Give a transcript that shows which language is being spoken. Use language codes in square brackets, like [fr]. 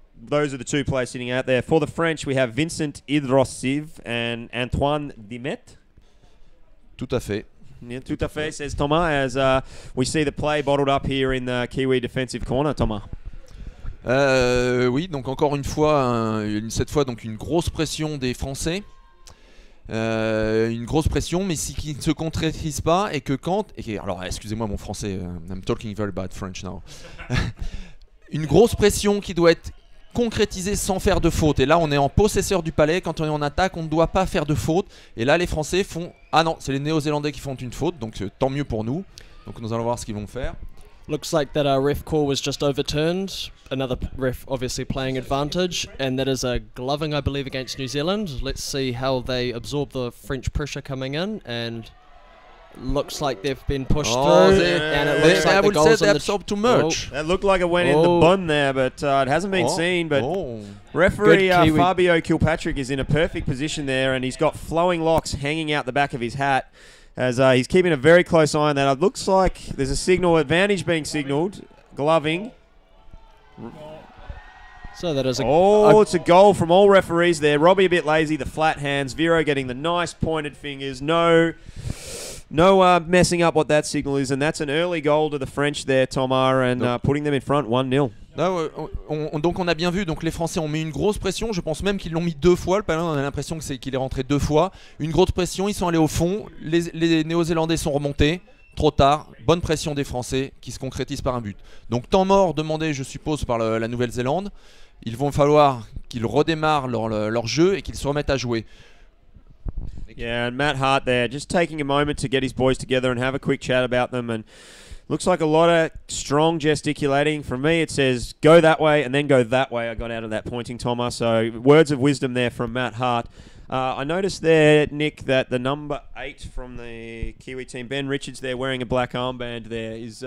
[en] Those are the 2 players sitting out there. For the French, we have Vincent Idrossiv and Antoine Dimet. [fr] Tout à fait. [en] Yeah, [fr] tout à fait, [en] says Thomas, as we see the play bottled up here in the Kiwi defensive corner, Thomas. [fr] Oui, donc encore une fois, cette fois donc une grosse pression des Français. Une grosse pression, mais qui ne se concrétise pas et que quand... alors, excusez-moi mon français, [en] I'm talking very bad French now. [fr] Une grosse pression qui doit être concrétiser sans faire de faute. Et là, on est en possesseur du palais. Quand on est en attaque, on ne doit pas faire de faute. Et là, les Français font... Ah non, c'est les Néo-Zélandais qui font une faute. Donc, tant mieux pour nous. Donc, nous allons voir ce qu'ils vont faire. [en] Looks like that ref call was just overturned. Another ref obviously playing advantage. And that is a gloving, I believe, against New Zealand. Let's see how they absorb the French pressure coming in. And... looks like they've been pushed through, and it looks like the goals on the absorbed too much. That looked like it went in the bun there, but it hasn't been seen. But referee Fabio Kilpatrick is in a perfect position there, and he's got flowing locks hanging out the back of his hat as he's keeping a very close eye on that. It looks like there's a signal advantage being signalled, gloving. So that is it's a goal from all referees there. Robbie a bit lazy, the flat hands. Vero getting the nice pointed fingers. No messing up what that signal is, and that's an early goal to the French there, Thomas, and putting them in front 1-0. [fr] Donc on a bien vu, donc les Français ont mis une grosse pression, je pense même qu'ils l'ont mis 2 fois, le ballon on a l'impression qu'il est rentré 2 fois, une grosse pression, ils sont allés au fond, les Néo-Zélandais sont remontés, trop tard, bonne pression des Français qui se concrétise par un but. Donc temps mort demandé je suppose par la Nouvelle-Zélande, il va falloir qu'ils redémarrent leur jeu et qu'ils se remettent à jouer. [en] Yeah, and Matt Hart there, just taking a moment to get his boys together and have a quick chat about them. And looks like a lot of strong gesticulating. From me, it says, go that way and then go that way. I got out of that pointing, Thomas. So words of wisdom there from Matt Hart. I noticed there, Nick, that the number 8 from the Kiwi team, Ben Richards there, wearing a black armband there.